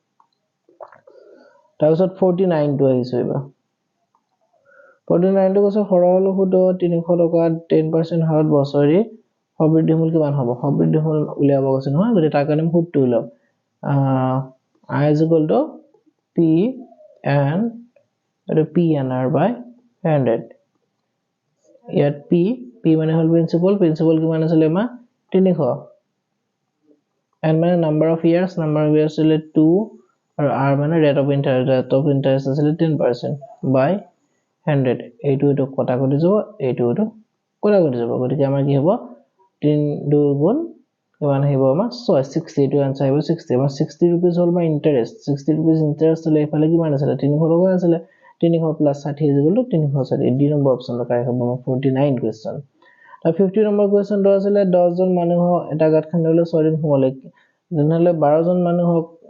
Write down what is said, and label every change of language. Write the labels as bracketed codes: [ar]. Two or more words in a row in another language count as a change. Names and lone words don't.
[as] তাৰপিছত 49 টো আহিছে এবাৰ 49 টো কৈছে সৰল সুদ 300 টকা 10% হাৰত বছৰি সবৃদ্ধিমূল কিমান হ'ব সবৃদ্ধিমূল উলিয়াব কৈছে নহয় গতিকে তাৰ কাৰণে সুদটো উলিয়াব I = P and PNR by 100 ইয়াত P মানে হল প্ৰিন্সিপাল কিমান আছিল আমাৰ 300 N মানে [en] number of years [as] আছিল 2 আৰু R মানে [en] rate of [as] interest আছিল 10% by 100 এইটো কটাকটি যাব এইটো কটাকটি যাব গতিকে আমাৰ কি হ'ব 3 2 গুণ কিমান আহিব আমাৰ 60 এইটো आंसर আহিব 60 আমাৰ 60 रुपीस হল আমাৰ ইন্টাৰেষ্ট 60 रुपीस ইন্টাৰেষ্ট হলে এফালে কিমান আছিল 300 টকা আছিল 300 + 60 = 360 ডি নম্বৰ অপচনটো কাৰেক্ট হ'ব 49 কোৱেশ্চন আৰু 50 নম্বৰ কোৱেশ্চনটো আছিল 10 জন মানুহ এটা গাত খান্দিলে 6 দিন সময় লাগে তেনেহলে 12 জন মানুহক